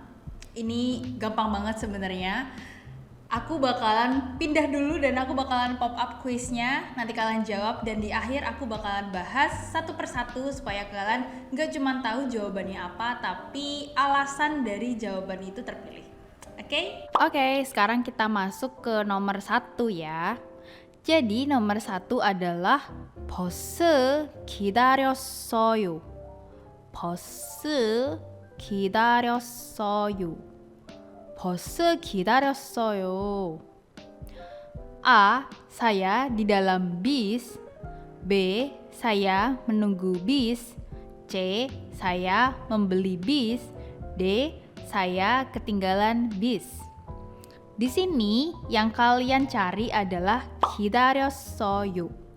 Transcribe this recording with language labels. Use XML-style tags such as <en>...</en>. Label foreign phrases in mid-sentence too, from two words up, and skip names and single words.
<id>Ini gampang banget sebenarnya. Aku bakalan pindah dulu dan aku bakalan</id> <en>pop up</en> <id>kuisnya, nanti kalian jawab, dan di akhir aku bakalan bahas satu persatu supaya kalian gak cuma tahu jawabannya apa, tapi alasan dari jawaban itu terpilih. Oke, sekarang kita masuk ke nomor 1 ya. Jadi nomor 1 adalah</id> <ko>버스 기다렸어요. 버스 기다렸어요. 버스 기다렸어요.</ko> <id>A. Saya di dalam bis. B. Saya menunggu bis. C. Saya membeli bis. D. Saya ketinggalan bis. Di sini yang kalian cari adalah 기다렸어요.</id>